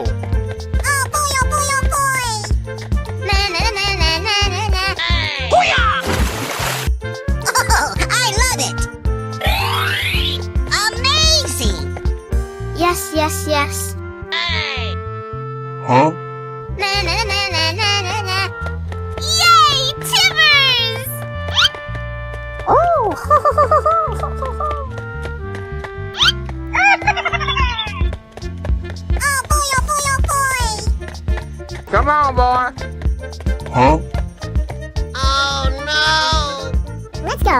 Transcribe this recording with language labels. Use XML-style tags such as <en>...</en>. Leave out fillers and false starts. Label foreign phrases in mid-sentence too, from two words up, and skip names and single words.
<en>Oh boy, oh boy, oh boy! Na na na na na na na. Booyah! Oh, I love it! Amazing! Yes, yes, yes. Hey! Huh? Na na na na na na na. Yay, Timbers! Oh! Oh boy, oh boy, oh boy! Come on, boy! Huh? Oh no! Let's go!</en>